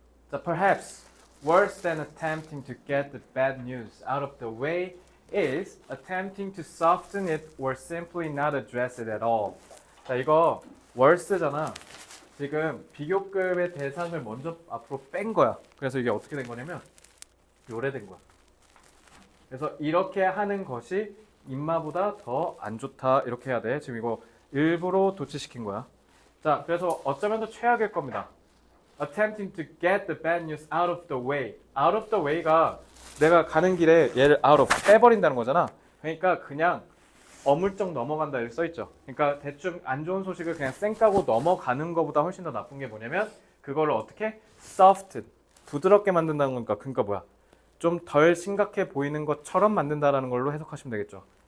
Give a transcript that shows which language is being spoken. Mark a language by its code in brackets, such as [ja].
[ko] 자, [en] perhaps worse than attempting to get the bad news out of the way is attempting to soften it or simply not address it at all. [ko] 자, 이거 worse잖아. 지금 비교급의 대상을 먼저 앞으로 뺀 거야. 그래서 이게 어떻게 된 거냐면 요래 된 거야. 그래서 이렇게 하는 것이 인마보다 더 안 좋다. 이렇게 해야 돼. 지금 이거 일부러 도치시킨 거야. 자, 그래서 어쩌면 더 최악일 겁니다. [en] Attempting to get the bad news out of the way. Out of the way [ko] 가 내가 가는 길에 얘를 [en] out of [ko] 빼버린다는 거잖아. 그러니까 그냥 어물쩍 넘어간다 이렇게 써있죠. 그러니까 대충 안 좋은 소식을 그냥 쌩 까고 넘어가는 것보다 훨씬 더 나쁜 게 뭐냐면 그거를 어떻게? soft, 부드럽게 만든다는 거니까 그러니까 뭐야? 좀 덜 심각해 보이는 것처럼 만든다라는 걸로 해석하시면 되겠죠.